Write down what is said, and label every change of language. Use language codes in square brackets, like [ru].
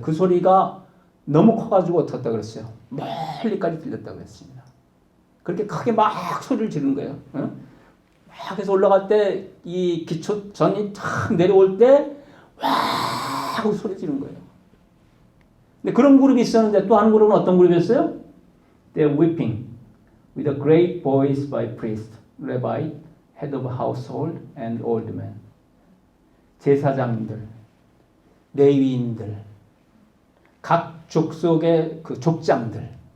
[ko] 그 소리가 너무 커가지고 어떻게 했다 그랬어요? 멀리까지 들렸다고 했습니다. 그렇게 크게 막 소리를 지르는 거예요. 막 해서 올라갈 때 이 기초전이 탁 내려올 때 와 하고 소리 지르는 거예요. 근데 그런 그룹이 있었는데 또 한 그룹은 어떤 그룹이었어요? [en] They're weeping with a great voice by priest, rabbi, head of household and old men. [ko] 제사장들, 레위인들, 각 족속의 그 족장들.